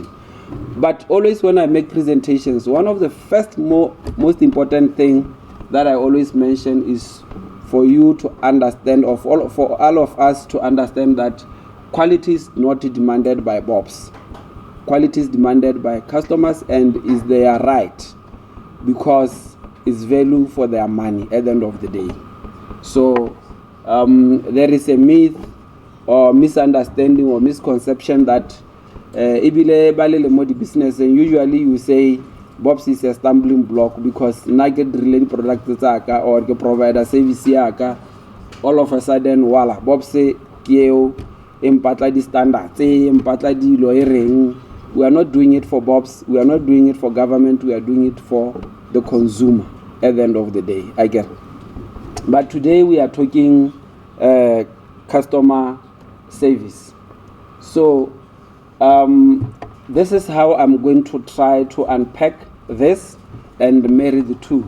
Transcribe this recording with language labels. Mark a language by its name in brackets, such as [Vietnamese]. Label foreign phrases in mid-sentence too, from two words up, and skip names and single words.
[English] But always when I make presentations, one of the first most important thing that I always mention is for you to understand, for all of us to understand that quality is not demanded by Bobs. Quality is demanded by customers and is their right, because it's value for their money at the end of the day. So there is a myth or misunderstanding or misconception that [Northern Sotho] ibile balele mo di [English] business, and usually you say Bobs is a stumbling block because nugget related products tsaka or [Northern Sotho] ke provider service yaka, [English] all of a sudden wala Bobs say [Northern Sotho] keo empatla di standards empatla di lo ereng. [English] We are not doing it for Bobs, we are not doing it for government, we are doing it for the consumer at the end of the day. I get. But today we are talking customer service. So this is how I'm going to try to unpack this and marry the two.